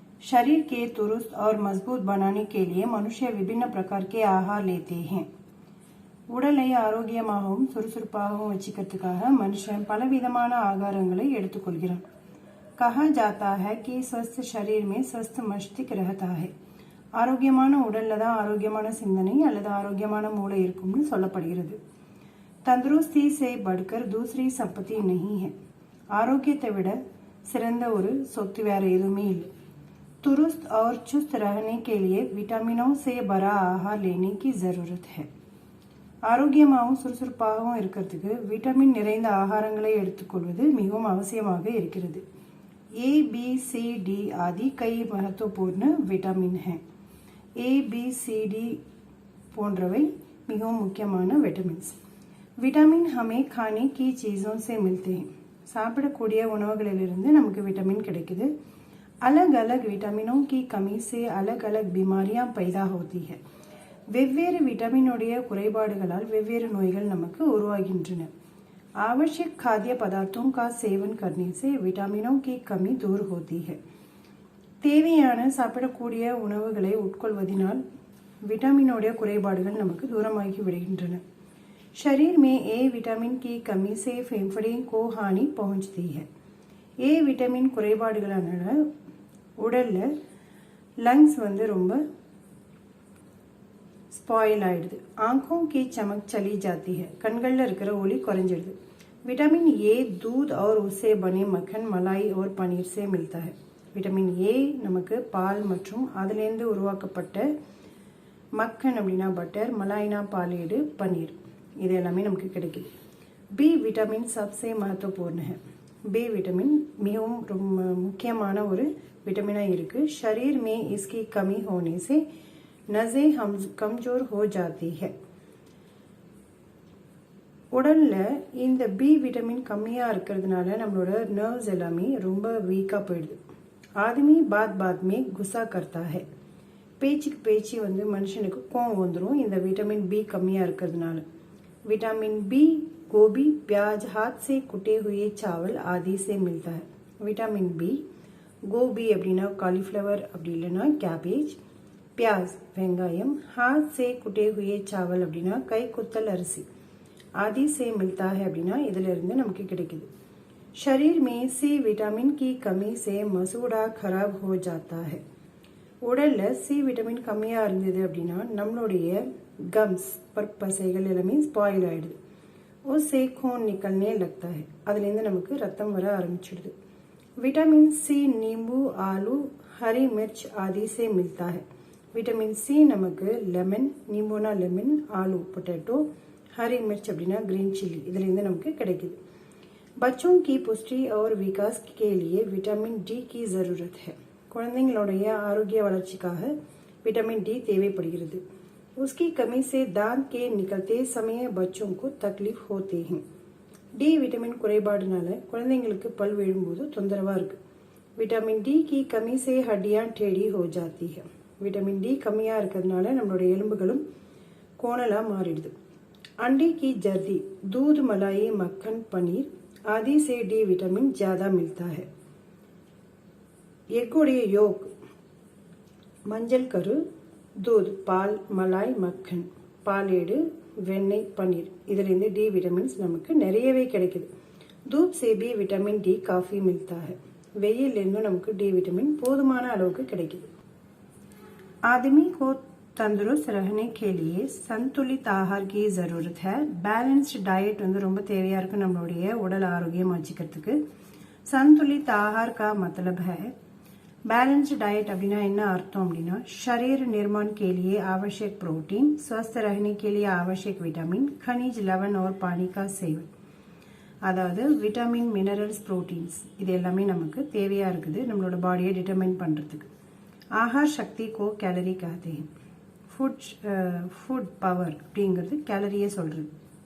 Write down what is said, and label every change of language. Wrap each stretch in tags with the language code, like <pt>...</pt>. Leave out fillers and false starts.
<hi>शरीर के दुरुस्त और मजबूत बनाने के लिए मनुष्य विभिन्न प्रकार के आहार लेते हैं.</hi> <ta>உடலை ஆரோக்கியமாகவும் சுறுசுறுப்பாகவும் வச்சுக்கிறதுக்காக மனுஷன் பலவிதமான ஆகாரங்களை எடுத்துக்கொள்கிறான்.</ta> <hi>कहा जाता है कि स्वस्थ शरीर में स्वस्थ मस्तिष्क रहता है.</hi> <ta>ஆரோக்கியமான உடல்ல தான் ஆரோக்கியமான சிந்தனை அல்லது ஆரோக்கியமான மூளை இருக்கும்னு சொல்லப்படுகிறது.</ta> <hi>तंदुरुस्ती से बढ़कर दूसरी संपत्ति नहीं है.</hi> <ta>ஆரோக்கியத்தை விட சிறந்த ஒரு சொத்து வேற எதுவுமே இல்லை.</ta> <hi>दुरुस्त और चुस्त रहने के लिए विटामिनों से भरा आहार लेने की जरूरत है.</hi> <ta>ஆரோக்கியமாகவும் சுறுசுறுப்பாகவும் இருக்கிறதுக்கு விட்டமின் நிறைந்த ஆகாரங்களை எடுத்துக்கொள்வது மிகவும் அவசியமாக இருக்கிறது.</ta> <hi>A, B, C, D आदि कई महत्वपूर्ण विटामिन हैं.</hi> <ta>A, B, C, D போன்றவை மிகவும் முக்கியமான விட்டமின்ஸ்.</ta> <hi>विटामिन हमें खाने की चीज़ों से मिलते हैं.</hi> <ta>சாப்பிடக்கூடிய உணவுகளிலிருந்து நமக்கு விட்டமின் கிடைக்குது.</ta> <hi>अलग अलग विटामिनों की कमी से अलग अलग बीमारियां पैदा होती है.</hi> <ta>வெவ்வேறு விட்டமினுடைய குறைபாடுகளால் வெவ்வேறு நோய்கள் நமக்கு உருவாகின்றன.</ta> <hi>आवश्यक खाद्य पदार्थों का सेवन करने से विटामिनों की कमी दूर होती है.</hi> <ta>தேவையான சாப்பிடக்கூடிய உணவுகளை உட்கொள்வதனால் விட்டமினுடைய குறைபாடுகள் நமக்கு தூரமாகி விடுகின்றன.</ta> <hi>शरीर में ए विटामिन की कमी से फेफड़े को हानि पहुंचती है.</hi> <ta>ए विटामिन குறைபாடுகளான உடல்ல லங்ஸ் ரொம்ப ஸ்பாயில் ஆயிடுது.</ta> <hi>आंखों की चमक चली जाती है.</hi> <ta>கண்கள்ல இருக்கிற ஒளி குறைஞ்சிடுது.</ta> <hi>विटामिन ए दूध और उससे बने मक्खन मलाई और पनीर से मिलता है.</hi> <ta>विटामिन ए நமக்கு பால் மற்றும் அதிலிருந்து உருவாக்கப்பட்ட மக்கன் அப்படின்னா பட்டர், மலாய்னா பாலேடு, பன்னீர் இது எல்லாமே நமக்கு கிடைக்குது.</ta> <hi>बी विटामिन सबसे महत्वपूर्ण है.</hi> <ta>बी विटामिन மிகவும் ரொம்ப முக்கியமான ஒரு विटामिना இருக்கு.</ta> <hi>शरीर में इसकी कमी होने से नसें कमजोर हो जाती है.</hi> <ta>உடல்ல இந்த பி விட்டமின் கம்மியா இருக்கிறதுனால நம்மளோட நர்வ்ஸ் எல்லாமே ரொம்ப வீக்கா போயிடுது.</ta> <hi>ஆदमी बात बात में गुस्सा करता है.</hi> <ta>பேச்சுக்கு பேச்சு மனுஷனுக்கு கோவம் வந்துடும் இந்த விட்டமின் பி கம்மியா இருக்கிறதுனால.</ta> <hi>विटामिन बी गोभी, प्याज, हाथ से कुटे हुए चावल आदि से मिलता है. विटामिन बी गोभी</hi> <ta>அப்படின்னா காலிஃப்ளவர், அப்படி இல்லைன்னா கேபேஜ்,</ta> <hi>प्याज</hi> <ta>வெங்காயம்,</ta> <hi>हाथ से कुटे हुए चावल</hi> <ta>அப்படின்னா கை குத்தல் அரிசி,</ta> <hi>आदि से मिलता है</hi> <ta>அப்படின்னா இதுல இருந்து நமக்கு கிடைக்குது.</ta> <hi>शरीर में सी विटामिन की कमी से मसूड़ा खराब हो जाता है.</hi> <ta>உடல்ல சி விட்டமின் கம்மியா இருந்தது அப்படின்னா நம்மளுடைய गम्स பற்பசைகள் எல்லாமே ஸ்பாயில் ஆயிடுது.</ta> <hi>उससे खून निकलने लगता है.</hi> <ta>அதுல இருந்து நமக்கு ரத்தம் வர ஆரம்பிச்சிடுது.</ta> <hi>विटामिन सी नींबू, आलू, हरी मिर्च आदि से मिलता है.</hi> <ta>विटामिन सी நமக்கு லெமன், நீம்புனா லெமன், ஆலू பொட்டேட்டோ,</ta> <hi>हरी मिर्च</hi> <ta>அப்படின்னா கிரீன் சில்லி இதுல இருந்து நமக்கு கிடைக்குது.</ta> <hi>बच्चों की पुष्टि और विकास के लिए विटामिन डी की जरूरत है.</hi> <ta>குழந்தைங்களுடைய ஆரோக்கிய வளர்ச்சிக்காக விட்டமின் டி தேவைப்படுகிறது.</ta> <hi>उसकी कमी से दांत के निकलते समय बच्चों को तकलीफ होती है.</hi> <ta>डी विटामिन குறைபாடுனால குழந்தைங்களுக்கு பல் விழும்போது தொந்தரவா இருக்கு.</ta> <hi>विटामिन डी की कमी से हड्डियां टेढ़ी हो जाती है.</hi> <ta>विटामिन डी கம்மியா இருக்கிறதுனால நம்மளுடைய எலும்புகளும் கோணலா மாறிடுது.</ta> <hi>अंडे की जर्दी, दूध, मलाई, मक्खन, पनीर आदि से डी विटामिन ज्यादा मिलता है.</hi> <ta>எக்குடைய யோக், மஞ்சள் கரு, दूध, பால், மலாய், மக்கன், பாலேடு, வெண்ணெய், பன்னீர் இதிலிருந்து டி விட்டமின்ஸ் நமக்கு நிறையவே கிடைக்குது.</ta> <hi>दूध से भी विटामिन डी काफी मिलता है.</hi> <ta>வெயில்ல இருந்து நமக்கு டி விட்டமின் போதுமான அளவுக்கு கிடைக்குது.</ta> <hi>आदमी को तंदुरुस्त रहने के लिए संतुलित आहार की जरूरत है.</hi> <ta>பேலன்ஸ்டு டயட் ரொம்ப தேவையா இருக்கு நம்மளுடைய உடல் ஆரோக்கியம் வச்சுக்கிறதுக்கு.</ta> <hi>संतुलित आहार का मतलब है बैलेंस्ड डाइट</hi> <ta>அப்படின்னா என்ன அர்த்தம் அப்படின்னா</ta> <hi>शरीर निर्माण के लिए आवश्यक प्रोटीन, स्वस्थ रहने के लिए आवश्यक विटामिन, खनिज, लवण और पानी का सेवन.</hi> <ta>அதாவது விட்டமின், மினரல்ஸ், புரோட்டீன்ஸ் இது எல்லாமே நமக்கு தேவையா இருக்குது நம்மளோட பாடியை டிட்டர்மைன் பண்றதுக்கு.</ta> <hi>आहार शक्ति को कैलोरी कहते हैं. फूड पावर</hi> <ta>அப்படிங்கிறது கேலரியை சொல்றது.</ta>